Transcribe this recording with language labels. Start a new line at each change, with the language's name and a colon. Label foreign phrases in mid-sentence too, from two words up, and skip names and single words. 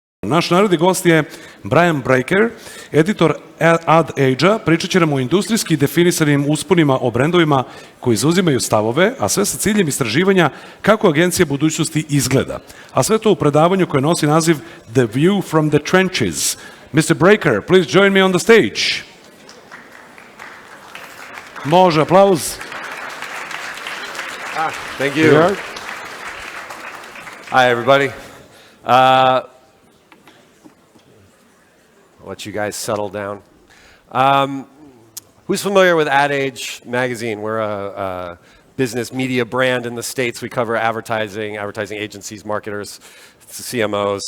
Bosnian: Naš naredni gost je Braiker, editor Ad Age-a. Pričat će nam o industrijski definisanim usponima o brendovima koji zauzimaju stavove, a sve sa ciljem istraživanja kako agencija budućnosti izgleda. A sve to u predavanju koje nosi naziv The View from the Trenches. Mr.
English: Braiker, please join me on the stage.
Bosnian: Može, aplauz.
English: Thank you. Hi, everybody. I'll let you guys settle down. Who's familiar with Ad Age magazine? We're a business media brand in the States. We cover advertising agencies, marketers, CMOs.